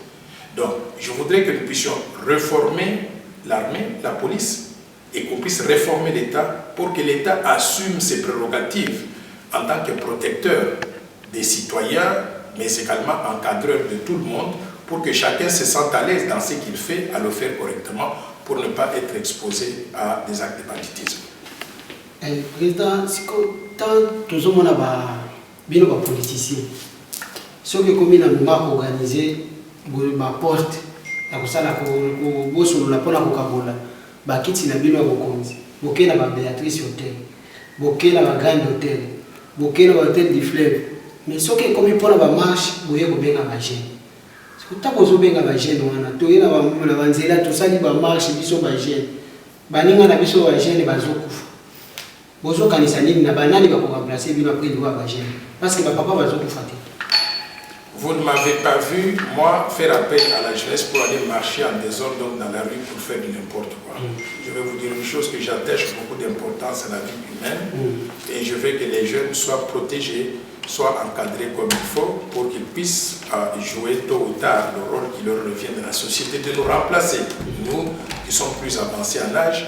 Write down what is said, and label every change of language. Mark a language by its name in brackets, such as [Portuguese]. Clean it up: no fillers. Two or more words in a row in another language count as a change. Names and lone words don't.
[French] Donc je voudrais que nous puissions réformer l'armée, la police et qu'on puisse réformer l'État pour que l'État assume ses prérogatives en tant que protecteur des citoyens mais également encadreur de tout le monde pour que chacun se sente à l'aise dans ce qu'il fait, à le faire correctement pour ne pas être exposé à des actes de banditisme. Président, tant tous les gens sont politiciens, ceux qui ont organisé ma porte, [Lingala] la bakiti na bino bokonzi bokela ba Béatrice Hotel bokela ba Grand Hotel bokela ba Hotel du Fleuve mais soki [French] comme pour la marche [Lingala] boye bobenga ba jeune sikuta bozo benga ba jeune wana toyela ba mula banzela tosali ba marche biso ba jeune baninga na biso ba jeune bazokufa bozo kanisa nini na banani ba ko remplacer bino [French] après de [Lingala] ba jeune [French] parce que [Lingala] ba papa bazokufa te. [French] Vous ne m'avez pas vu, moi, faire appel à la jeunesse pour aller marcher en désordre dans la rue pour faire n'importe quoi. Je vais vous dire une chose que j'attache beaucoup d'importance à la vie humaine et je veux que les jeunes soient protégés, soient encadrés comme il faut pour qu'ils puissent jouer tôt ou tard le rôle qui leur revient de la société, de nous remplacer, nous qui sommes plus avancés en âge.